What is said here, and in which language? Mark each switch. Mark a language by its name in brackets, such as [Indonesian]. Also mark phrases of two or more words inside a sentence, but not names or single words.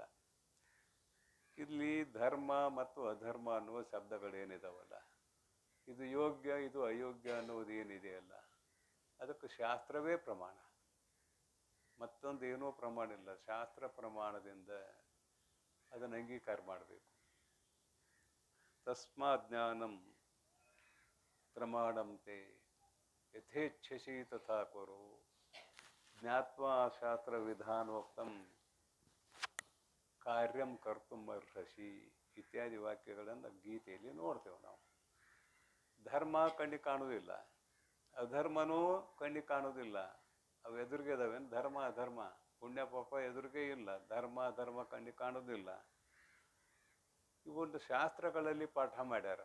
[Kannada] ಇಲ್ಲಿ ಧರ್ಮ ಮತ್ತು ಅಧರ್ಮ ಅನ್ನುವ ಶಬ್ದಗಳೇನಿದಾವಲ್ಲ, ಇದು ಯೋಗ್ಯ ಇದು ಅಯೋಗ್ಯ ಅನ್ನೋದು ಏನಿದೆಯಲ್ಲ, ಅದಕ್ಕೆ ಶಾಸ್ತ್ರವೇ ಪ್ರಮಾಣ, ಮತ್ತೊಂದು ಏನೂ ಪ್ರಮಾಣ ಇಲ್ಲ. ಶಾಸ್ತ್ರ ಪ್ರಮಾಣದಿಂದ ಅದನ್ನು ಅಂಗೀಕಾರ ಮಾಡಬೇಕು. [Sanskrit] ತಸ್ಮಾತ್ ಜ್ಞಾನಂ ಪ್ರಮಾಣಂತೆ ಯಥೇಚ್ಛಸಿ ತಥಾ ಕುರು. ಜ್ಞಾತ್ವಾ ಶಾಸ್ತ್ರ ವಿಧಾನೋಕ್ತಂ ಕಾರ್ಯಂ ಕರ್ತುಂ ಅರ್ಹಸಿ [Kannada] ಇತ್ಯಾದಿ ವಾಕ್ಯಗಳನ್ನು ಗೀತೆಯಲ್ಲಿ ನೋಡ್ತೇವೆ ನಾವು. ಧರ್ಮ ಕಣ್ಣಿಗೆ ಕಾಣುವುದಿಲ್ಲ, ಅಧರ್ಮನೂ ಕಣ್ಣಿಗೆ ಕಾಣುವುದಿಲ್ಲ. ಅವು ಎದುರಿಗೆ ಇದಾವೇನು? ಧರ್ಮ ಅಧರ್ಮ, ಪುಣ್ಯ ಪಾಪ ಎದುರಿಗೆ ಇಲ್ಲ. ಧರ್ಮ ಅಧರ್ಮ ಕಣ್ಣಿಗೆ ಕಾಣುವುದಿಲ್ಲ. ಇವೊಂದು ಶಾಸ್ತ್ರಗಳಲ್ಲಿ ಪಾಠ ಮಾಡ್ಯಾರ.